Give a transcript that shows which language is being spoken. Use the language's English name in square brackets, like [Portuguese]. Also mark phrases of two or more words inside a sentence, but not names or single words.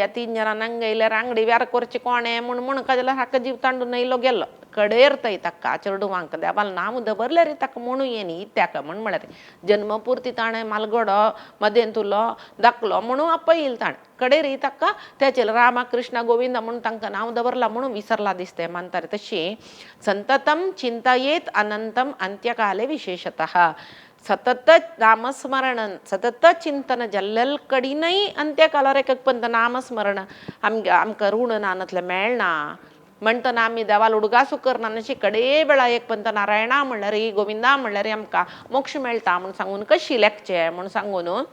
[Konkani] 3 जणांक हांगा येयल्यार अंगडी व्यार करचें कोणें म्हूण जाल्यार हाका जीव तांडून येयलो गेलो कडेर थंय ताका चेडूवांक देवाल नांव दवरल्यार ताका म्हणू येनी ताका म्हळ्यार जन्मपुर्ती ताणें मालगडो मदेन तुलो दाखलो म्हणून आपयलो ताणें कडेर ताका तेचेर रामा कृष्ण गोविंद म्हणून तांकां नांव दवरला म्हणून विसरला दिसते म्हणटार तशी [Sanskrit] संततम चिंतयेत अनंतम अंत्यकाले विशेषतः [Konkani] सतत नामस्मरण सतत चिंतन जल्लल कडिनय अंत्यकालार एक पंत नामस्मरण आमकां ऋण नानतलें मेळना म्हणटना आमी देवाल उडगासू करना अशी कडे वेळा एक पंत नारायणा म्हणल्यार गोविंदा म्हणल्यार आमकां मोक्ष मेळटा म्हूण सांगून कशी लेखचें म्हूण सांगून